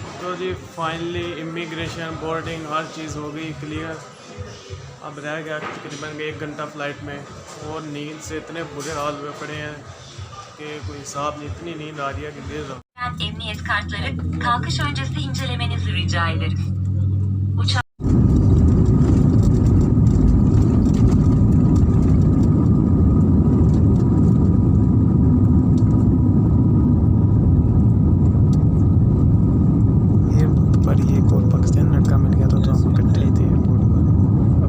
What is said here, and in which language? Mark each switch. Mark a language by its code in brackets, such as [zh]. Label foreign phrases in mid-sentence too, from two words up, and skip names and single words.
[ur] تو جی فائنلی امیگریشن بورڈنگ ہر چیز ہو گئی کلیئر. اب رہ گیا تقریباً 1 گھنٹہ فلائٹ میں، اور نیند سے اتنے برے حال ہوئے پڑے ہیں کہ کوئی حساب نہیں، اتنی نیند آ رہی ہے کہ دیر رات. [tr] Emniyet kartları kalkış öncesi incelemenizi rica ederiz. Uçak [ur] ایئرپورٹ پر ہی ایک اور پاکستانی لڑکا مل گیا تھا، تو ہم اکٹھے ہی تھے ایئرپورٹ پر.